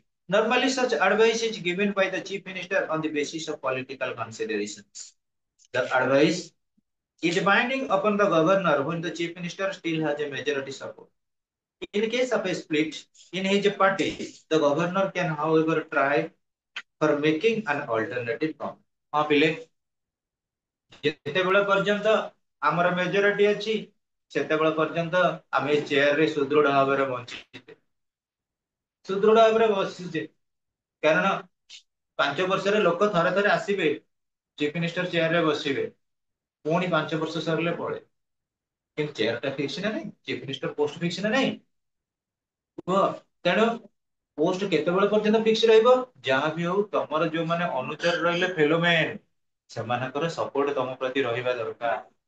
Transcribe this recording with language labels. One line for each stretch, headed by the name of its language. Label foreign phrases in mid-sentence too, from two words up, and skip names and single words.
English: Normally such advice is given by the chief minister on the basis of political considerations. The advice is binding upon the governor when the chief minister still has a majority support. In case of a split in his party, the governor can however try for making an alternative government.
Odia: ହଁ ପିଲେ ଯେତେବେଳେ ପର୍ଯ୍ୟନ୍ତ ଆମର ମେଜରିଟି ଅଛି ସେତେବେଳେ ପର୍ଯ୍ୟନ୍ତ ଆମେ ଚେୟାର ରେ ସୁଦୃଢ ଭାବରେ ବଞ୍ଚିଛେ ସୁଦୃଢ ଭାବରେ ବସିଛେ କାରଣ 5 ବର୍ଷରେ ଲୋକ ଥରେ ଥରେ ଆସିବେ
English: chief minister chair
Odia: ରେ ବସିବେ ପୁଣି 5 ବର୍ଷ ସରିଲେ ପଳେ କିନ୍ତୁ ଚେୟାର ଟା ଫିକ୍ସ ନା ନାହିଁ
English: chief minister post fix
Odia: ନା ନାହିଁ କୁହ ତେଣୁ ପୋଷ୍ଟ କେତେବେଳେ ପର୍ଯ୍ୟନ୍ତ ଫିକ୍ସ ରହିବ ଯାହା ବି ହଉ ତମର ଯୋଉମାନେ ଅନୁଚର ରହିଲେ ଫେଲୋମେନ ସେମାନଙ୍କର ସପୋର୍ଟ ତମ ପ୍ରତି ରହିବା ଦରକାର